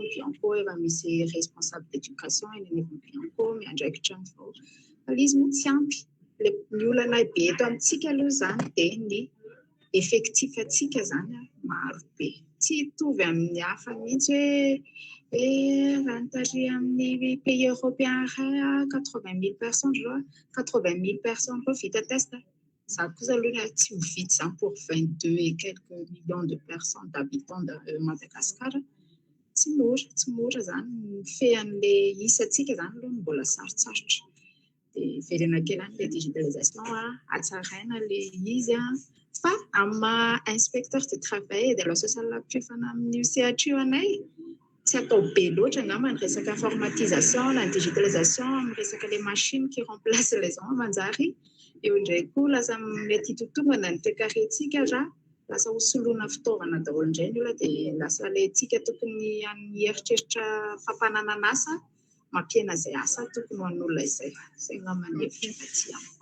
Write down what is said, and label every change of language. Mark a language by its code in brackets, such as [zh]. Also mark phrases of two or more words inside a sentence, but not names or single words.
[mg] ny Bianco efa misy [fr] responsable d'éducation [mg] eny anivon'ny Bianco miandraikitra amin'izao fa izy moa tsy ampy ny olana be eto amintsika aloha zany dia ny effectif atsika zany maro be tsy hitovy amin'ny hafa mihitsy hoe raha nitary amin'ny [fr] pays européen [mg] iray 80 000 personnes 80 000 personnes koa vita test. [fr] Ça [mg] kosa aloha tsy ho vita zany [fr] pour 22 et quelques millions de personnes d'habitants de Madagascar. [mg] Tsy mora zany fehan'ilay isantsika zany aloha mbola sarotsarotra. Dia velana kely any le digitalisation hatsaraina le izy fa amin'ny [fr] inspecteur de travail et de la sociale [mg] mpifana amin'ny sehatra io anay tsy atao be loatra angamba ny resaka informatisation na digitalisation amin'ny resaka [fr] les machines qui remplacent les hommes [mg] manjary eo indray koa lasa mety hitotongana ny toe-karentsika raha lasa hosoloana fitaovana daholo indray ny olona dia lasa ilay tsika tokony heritreritra fampananana asa mampiena izay asa tokony ho an'olona izay ngamba ny hevitra aty amiko.